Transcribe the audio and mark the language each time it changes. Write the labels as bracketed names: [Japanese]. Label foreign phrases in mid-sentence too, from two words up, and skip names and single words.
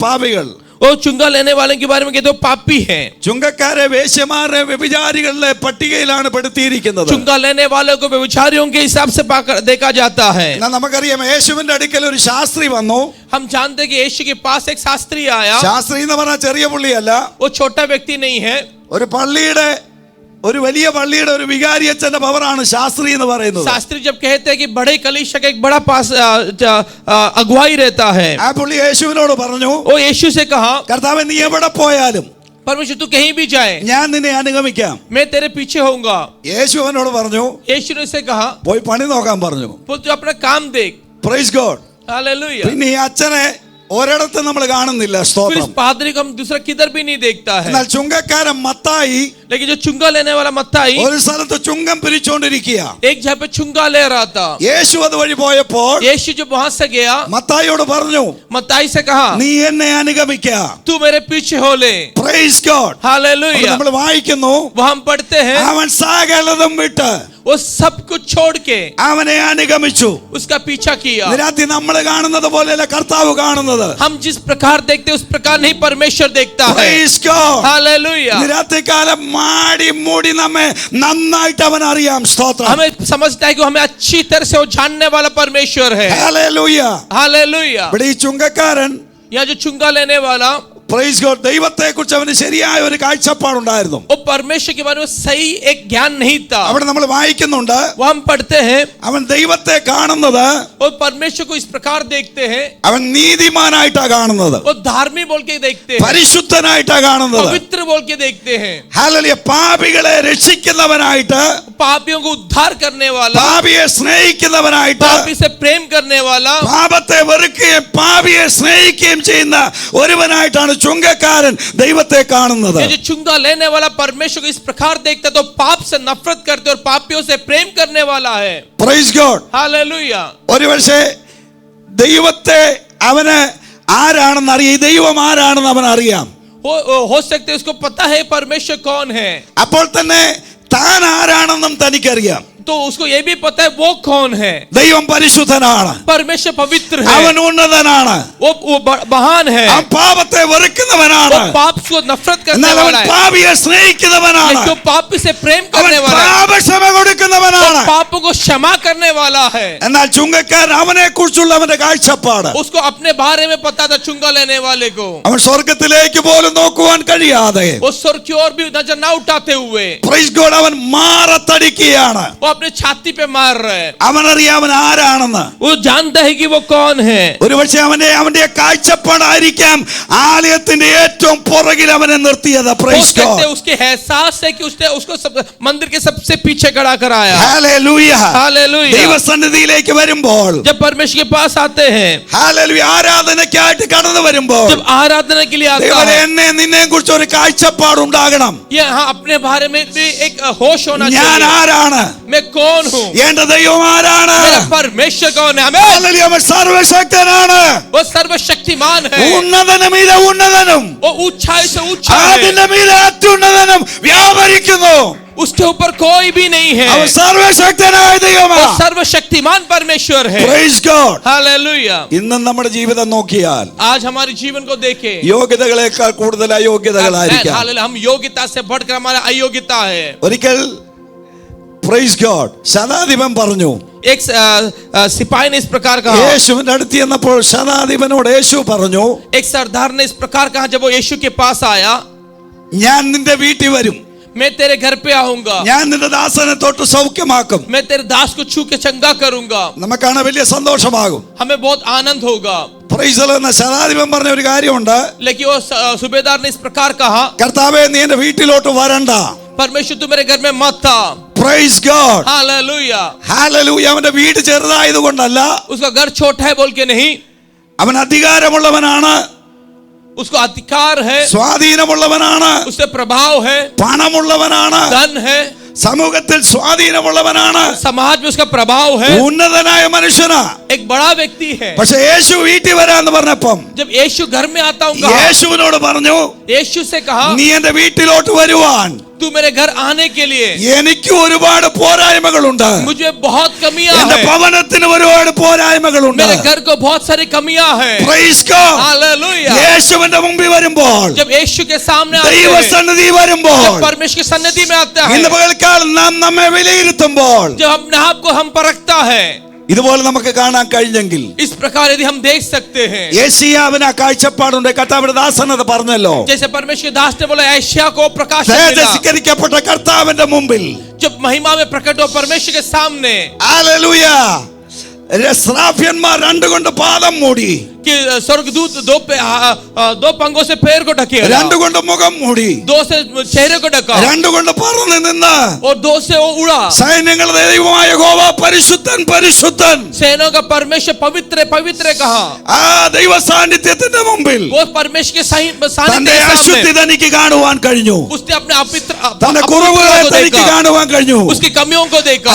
[Malayalam] പാപികൾ. [Hindi] वो चुंगा लेने वाले के बारे में कहते हो पापी हैं. [Malayalam] ചുങ്കക്കാരെ വേശ്യമാരെ വ്യഭിചാരികളുടെ പട്ടികയിലാണ് പെടുത്തിയിരിക്കുന്നത്. [Hindi] चुंगा लेने वालों को व्यभिचारियों के हिसाब से देखा जाता है. [Malayalam] നമുക്കറിയാം യേശുവിന്റെ അടുക്കൽ ഒരു ശാസ്ത്രി വന്നു. [Hindi] हम जानते हैं कि यीशु के पास एक शास्त्री आया. [Malayalam] ശാസ്ത്രി എന്ന് പറഞ്ഞാൽ ചെറിയ പുള്ളിയല്ല. [Hindi] वो छोटा व्यक्ति नहीं है. [Malayalam] ഒരു വലിയ പള്ളിയുടെ ഒരു വികാരി അച്ഛന്റെ പവറാണ് ശാസ്ത്രി എന്ന് പറയുന്നത്. [Hindi] शास्त्री जब कहते हैं कि बड़े कलीसिया का एक बड़ा पास अगुवाई रहता है. [Malayalam] ആ പുള്ളി യേശുവിനോട് പറഞ്ഞു, [Hindi] वो यीशु से कहा, [Malayalam] കർത്താവേ നീ എവിടെ പോയാലും [Hindi] परमेश्वर तू कहीं भी जाए [Malayalam] ഞാൻ നിന്നെ അനുഗമിക്കാം. [Hindi] मैं तेरे पीछे होऊंगा. [Malayalam] യേശു അവനോട് പറഞ്ഞു, [Hindi] यीशु ने से कहा [Malayalam] പോയി പണി നോക്കാൻ പറഞ്ഞു. [Hindi] तू अपना काम देख. [English] Praise God. [Hindi] हालेलुया. [Malayalam] പിന്നെ ഈ അച്ഛനെ ഒരിടത്തും നമ്മൾ കാണുന്നില്ല. [Hindi] फिर इस [Malayalam] സ്തോത്രം. [Hindi] पादरी को हम दूसरा किधर भी नहीं देखता है. [Malayalam] എന്നാൽ ചുങ്കക്കാരൻ മത്തായി [Hindi] लेकिन जो चुंगा लेने वाला मत्ताई [Malayalam] ഒരു സ്ഥലത്ത് ചുങ്കം പിരിച്ചുകൊണ്ടിരിക്കുക. [Hindi] एक जगह पे चुंगा ले रहा था. [Malayalam] യേശു അതുവഴി പോയപ്പോൾ [Hindi] यीशु जब वहां से गया [Malayalam] മത്തായിയോട് പറഞ്ഞു, [Hindi] मत्ताई से कहा [Malayalam] നീ എന്നെ അനുഗമിക്കുക. [Hindi] तू मेरे पीछे हो ले. [English] Praise God. [Hindi] हालेलुया. [Malayalam] നമ്മൾ വായിക്കുന്നു, [Hindi] वहां हम पढ़ते हैं [Malayalam] അവൻ സകലതും വിട്ട് [Hindi] वो सब कुछ छोड़ के [Malayalam] അവനെ അനുഗമിച്ചു. [Hindi] उसका पीछा किया. [Malayalam] നിരാത്തി നമ്മൾ കാണുന്നത് പോലെയല്ല കർത്താവ് കാണുന്നത്. [Hindi] हम जिस प्रकार देखते उस प्रकार नहीं परमेश्वर देखता है. [English] Praise God. [Hindi] हालेलुया. [Malayalam] നിരാത്തി കാലം മാടി മൂടി നമ്മെ നന്നായിട്ട് അവൻ അറിയാം. സ്തോത്രം. [Hindi] हमें समझता है कि हमें अच्छी तरह से वो जानने वाला परमेश्वर है. [Malayalam] ഹല്ലേലൂയ. [Hindi] हालेलुया. [Malayalam] ഇവിടെ ഈ ചുങ്കക്കാരൻ [Hindi] यहाँ जो चुंगा लेने वाला [English] Praise God [Malayalam] ദൈവത്തെ കുറിച്ച് അവന് ശരിയായ ഒരു കാഴ്ചപ്പാടുണ്ടായിരുന്നു. [Hindi] वो परमेश्वर के बारे में सही एक ज्ञान नहीं था. [Malayalam] അവിടെ നമ്മൾ വായിക്കുന്നുണ്ട്, [Hindi] वो हम पढ़ते हैं [Malayalam] അവൻ ദൈവത്തെ കാണുന്നത് [Hindi] और परमेश्वर को इस प्रकार देखते हैं. [Malayalam] അവൻ നീതിമാനായിട്ടാ കാണുന്നത്, [Hindi] वो धार्मिक बोल के देखते हैं, [Malayalam] പരിശുദ്ധനായിട്ടാ കാണുന്നത്. [Hindi] पवित्र बोल के देखते हैं. [Malayalam] ഹല്ലേലൂയ. പാപികളെ രക്ഷിക്കുന്നവനായിട്ട്, [Hindi] पापियों को उद्धार करने वाला, [Malayalam] പാപിയെ സ്നേഹിക്കുന്നവനായിട്ട്, [Hindi] पापी से प्रेम करने वाला, [Malayalam] പാപത്തെ വെറുക്കുകയും പാപിയെ സ്നേഹിക്കുകയും ചെയ്യുന്ന ഒരുവനായിട്ടാണ് ചുങ്കക്കാരൻ ദൈവത്തെ കാണുന്നത്. [Hindi] ये जो चुंगा लेने वाला परमेश्वर को इस प्रकार देखता तो पाप से नफरत करते और पापियों से प्रेम करने वाला है. [English] Praise God. [Hindi] हालेलुया. [Malayalam] ഒരുപക്ഷേ ദൈവത്തെ അവന് ആരാണെന്ന് അറിയാം, ഈ ദൈവം ആരാണെന്ന് അവൻ അറിയാം. [Hindi] हो सकते उसको पता है परमेश्वर कौन है. [Malayalam] അപ്പോൾ തന്നെ താൻ ആരാണെന്നും തനിക്കറിയാം. [Hindi] तो उसको ये भी पता है वो कौन है. [Malayalam] ദൈവം പരിശുദ്ധനാണ്, [Hindi] परमेश्वर पवित्र है, [Malayalam] അവൻ ഉന്നതനാണ്, [Hindi] वो महान है, [Malayalam] അവൻ പാപത്തെ വെറുക്കുന്നവനാണ്, [Hindi] वो पाप को नफरत करने [Malayalam] എന്നാൽ അവൻ [Hindi] वाला है, [Malayalam] പാപിയെ സ്നേഹിക്കുന്നവനാണ്, [Hindi] जो पापी से प्रेम [Malayalam] അവൻ [Hindi] करने वाला है, [Malayalam] പാപക്ഷമ കൊടുക്കുന്നവനാണ്. [Hindi] पापों को क्षमा करने वाला है. [Malayalam] എന്നാൽ ചുങ്കക്കാരൻ അവനെ കുറിച്ചുള്ള അവന്റെ കാഴ്ചപ്പാട്, [Hindi] उसको अपने बारे में पता था चुंगा लेने वाले को. [Malayalam] അവൻ സ്വർഗത്തിലേക്ക് പോലും നോക്കുവാൻ കഴിയാതെ, [Hindi] वो स्वर की ओर भी नजर ना उठाते हुए [English] Praise God, [Malayalam] അവൻ മാറത്തടിക്കുകയാണ്. [Hindi] वो अपने छाती पे मार रहे हैं. [Malayalam] അവനറിയാം അവൻ ആരാണെന്ന്. [Hindi] वो जानता है कि वो कौन है. [Malayalam] ഒരുപക്ഷെ അവന്റെ കാഴ്ചപ്പാടായിരിക്കാം ആലയത്തിന്റെ ഏറ്റവും പുറകിൽ അവനെ നിർത്തിയത്. [Hindi] हो [English] പ്രൈസ് [Hindi] सकते [English] ഗോഡ്. [Hindi] हैं उसके एहसास है कि उसने उसको मंदिर के सबसे पीछे खड़ा कराया. [Malayalam] ഹല്ലേലൂയ. [Hindi] हालेलुया. [Malayalam] ദൈവസന്നിധിയിലേക്ക് വരുമ്പോൾ, [Hindi] जब परमेश्वर के पास आते हैं, [Malayalam] ഹല്ലേലൂയ, ആരാധനയ്ക്കായിട്ട് കടന്നു വരുമ്പോൾ, [Hindi] जब आराधना के लिए आता [Malayalam] ദൈവമേ, [Hindi] है, [Malayalam] എന്നെ നിന്നെ കുറിച്ച് ഒരു കാഴ്ചപ്പാടുണ്ടാകണം. [Hindi] यहाँ अपने बारे में भी एक होश होना [Malayalam] ഞാൻ [Hindi] चाहिए. [Malayalam] ആരാണ്, [Hindi] मैं कौन हूँ, [Malayalam] എന്റെ ദൈവം ആരാണ്. [Hindi] मेरा परमेश्वर कौन है. हमें [Malayalam] ഹല്ലേലൂയ. അവൻ സർവശക്തനാണ്, [Hindi] वो सर्वशक्तिमान है, [Malayalam] ഉന്നതനും ഇത് ഉന്നതനും, [Hindi] वो ऊंचाई से ऊंचा है, [Malayalam] അതിന്റെ മീതെ അത്യുന്നതനും വ്യാപരിക്കുന്നു. [Hindi] उसके ऊपर कोई भी नहीं है. [Malayalam] അവൻ സർവശക്തനായ [Hindi] वो [Malayalam] ദൈവമാണ്. [Hindi] सर्वशक्तिमान परमेश्वर है. [English] Praise God. [Hindi] हालेलुया. [Malayalam] ഇന്നും നമ്മുടെ ജീവിതം നോക്കിയാൽ [Hindi] आज हमारे जीवन को देखें, [Malayalam] യോഗ്യതകളെക്കാൾ കൂടുതൽ അയോഗ്യതകളായിരിക്കാം. [Hindi] हालेलुया, हम योग्यता से बढ़कर हमारा अयोग्यता है. [Malayalam] ഒരിക്കൽ [English] Praise God [Malayalam] ശതാധിപൻ പറഞ്ഞു, [Hindi] एक सिपाही ने इस प्रकार कहा, [Malayalam] യേശുവിന്റെ അടുത്ത് ചെന്നപ്പോൾ ശതാധിപനോട് യേശു പറഞ്ഞു, [Hindi] एक सरदार ने इस प्रकार कहा जब वो यीशु के पास आया, [Malayalam] ഞാൻ നിന്റെ വീട്ടിൽ വരും, [Hindi] मैं तेरे घर पे आऊंगा, [Malayalam] ഞാൻ നിന്റെ ദാസനെ തൊട്ട് സൗഖ്യമാക്കും, [Hindi] मैं तेरे दास को छू के चंगा करूंगा, [Malayalam] നമുക്കാണ് വലിയ സന്തോഷമാകും. [Hindi] हमें बहुत आनंद होगा. [English] Praise the Lord. [Malayalam] ശതാധിപൻ പറഞ്ഞ ഒരു കാര്യമുണ്ട്, [Hindi] लेकिन वो सूबेदार ने इस प्रकार कहा, [Malayalam] കർത്താവേ നീ എന്റെ വീട്ടിലോട്ട് വരണ്ട. [Hindi] परमेश्वर तू मेरे घर में मत था. [English] Praise God. [Hindi] हालेलुया. [Malayalam] ഹല്ലേലൂയ. അവന്റെ വീട് ചെറുതായത് കൊണ്ടല്ല, [Hindi] उसका घर छोटा है बोल के नहीं, [Malayalam] അവൻ അധികാരമുള്ളവനാണ്, [Hindi] उसको अधिकार है, [Malayalam] സ്വാധീനമുള്ളവനാണ്, [Hindi] उससे प्रभाव है, [Malayalam] പണമുള്ളവനാണ്, [Hindi] धन है, [Malayalam] സമൂഹത്തിൽ സ്വാധീനമുള്ളവനാണ്, [Hindi] समाज में उसका प्रभाव है, [Malayalam] ഉന്നതനായ മനുഷ്യനാ. [Hindi] एक बड़ा व्यक्ति है. [Malayalam] പക്ഷെ യേശു വീട്ടിൽ വരാന്ന് പറഞ്ഞപ്പം [Hindi] जब यीशु घर में आता हूँ कहा, [Malayalam] യേശുവിനോട് പറഞ്ഞു, [Hindi] यीशु से कहा [Malayalam] നീ എന്റെ വീട്ടിലോട്ട് വരുവാൻ [Hindi] तू मेरे घर आने के लिए। [Malayalam] എനിക്ക് ഒരുപാട് പോരായ്മകളുണ്ട്. [Hindi] मुझे बहुत कमियां [Malayalam] എന്റെ [Hindi] हैं। [Malayalam] ഭവനത്തിന് ഒരുപാട് പോരായ്മകളുണ്ട്. [Hindi] मेरे घर को बहुत सारी कमियां हैं। [English] Praise God. [Hindi] हालेलुया। [Malayalam] യേശുവിന്റെ മുമ്പിൽ വരുമ്പോൾ, [Hindi] जब यीशु के सामने आते हैं, [Malayalam] ദൈവസന്നിധി വരുമ്പോൾ, [Hindi] जब परमेश्वर की सन्निधि में आता है, [Malayalam] ഇന്ന് പകൽക്കാലം നാം നമ്മെ വിലയിരുത്തുമ്പോൾ, [Hindi] जब अपने आप को हम परखता है, [Malayalam] ഇതുപോലെ നമുക്ക് കാണാൻ കഴിഞ്ഞെങ്കിൽ, [Hindi] इस प्रकार यदि हम देख सकते हैं, [Malayalam] യേശയ്യാവിന് ആ കാഴ്ചപ്പാടുണ്ട്. കർത്താവിന്റെ ദാസൻ അത് പറഞ്ഞല്ലോ. [Hindi] जैसे परमेश्वर दास ने बोला यशायाह को प्रकाश मिला, [Malayalam] തേജസ്കരിക്കപ്പെട്ട കർത്താവിന്റെ മുമ്പിൽ, [Hindi] जब महिमा में प्रकट हो परमेश्वर के सामने, [Malayalam] ഹല്ലേലൂയ, ശ്രാഫ്യന്മാർ രണ്ടുകൊണ്ട് പാദം മൂടി, [Hindi] कि स्वर्गदूत दो पंगों से पैर को ढके, [Malayalam] രണ്ടുകൊണ്ട് മുഖം മൂടി, [Hindi] दो से चेहरे को ढका, [Malayalam] രണ്ടുകൊണ്ട് പറന്ന് നിന്ന്, [Hindi] और दो से वो उड़ा। [Malayalam] സൈന്യങ്ങളുടെ ദൈവമായ യഹോവ പരിശുദ്ധൻ പരിശുദ്ധൻ, [Hindi] सेनों का परमेश्वर पवित्र पवित्र कहा। [Malayalam] ആ ദൈവ സാന്നിധ്യത്തിന്റെ മുമ്പിൽ [Hindi] वो परमेश्वर के [Malayalam] തന്റെ [Hindi] सानिध्य के [Malayalam] അശുദ്ധി [Hindi] सामने [Malayalam] തനിക്ക് കാണുവാൻ കഴിഞ്ഞു. [Hindi] उसने अपने [Malayalam] തന്റെ കുറവുകളെ തനിക്ക് കാണുവാൻ കഴിഞ്ഞു. [Hindi] उसकी कमियों को देखा।